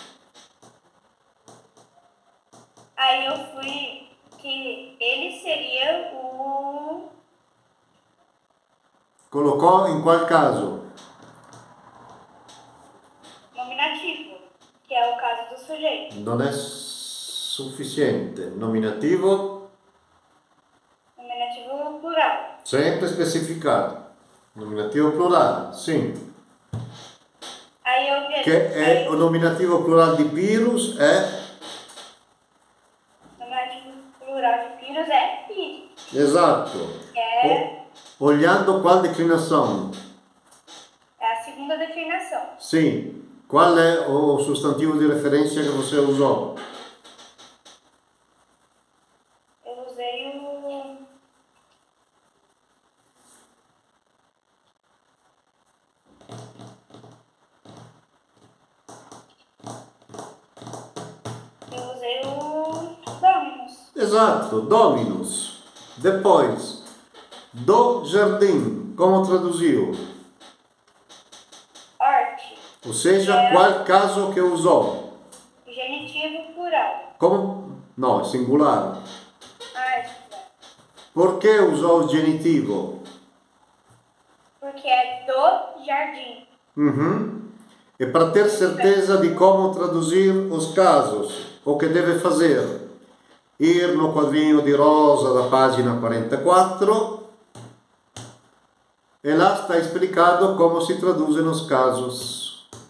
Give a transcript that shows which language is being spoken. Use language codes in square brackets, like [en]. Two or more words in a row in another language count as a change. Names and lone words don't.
[pt] Aí eu fui que ele seria o Colocou em qual caso? nominativo, que é o caso do sujeito. [it] Non è sufficiente. Nominativo, [pt] Nominativo plural. [it] sempre specificato. Nominativo plurale, [pt] sim. Aí eu vi [it] Che è o nominativo plurale di Pirus è [pt] nominativo plural de pirus é pig. [it] esatto. [pt] Olhando qual declinação? É a segunda declinação. [it] Sim. Qual è o sostantivo di referenza che [pt] você usou? Eu usei o Dominus. [it] Esatto, Dominus. [pt] Depois, do jardim, como traduziu? Horti. Ou seja, qual caso que usou? Genitivo plural. Como? No, [it] è singolare. [pt] Por que usou o genitivo? Porque é do jardim. Uhum. E para ter certeza de como traduzir os casos, o que deve fazer? Ir no quadrinho de rosa da página 44 e lá está explicado como se traduzem os casos.